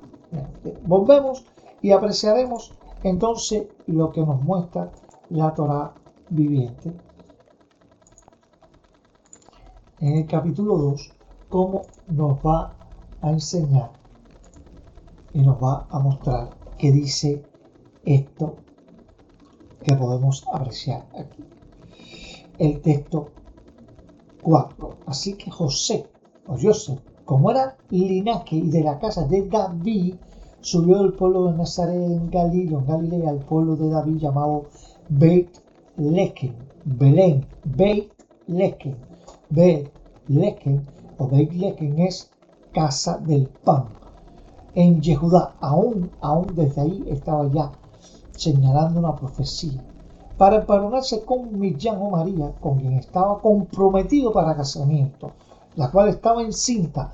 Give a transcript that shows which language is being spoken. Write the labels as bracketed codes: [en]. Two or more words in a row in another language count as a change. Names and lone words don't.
[es] Volvemos y apreciaremos entonces lo que nos muestra la Torá viviente en el capítulo 2, cómo nos va a enseñar y nos va a mostrar que dice esto que podemos apreciar aquí. El texto 4. Así que José, como era linaje y de la casa de David, subió del pueblo de Nazaret en Galilea, al pueblo de David llamado Beit Lehem, Belén, Beit Lehem, Beit Lehem o Beit Lehem es casa del pan. En Yehudá, aún desde ahí estaba ya señalando una profecía para empadronarse con Miriam o María, con quien estaba comprometido para casamiento, la cual estaba encinta.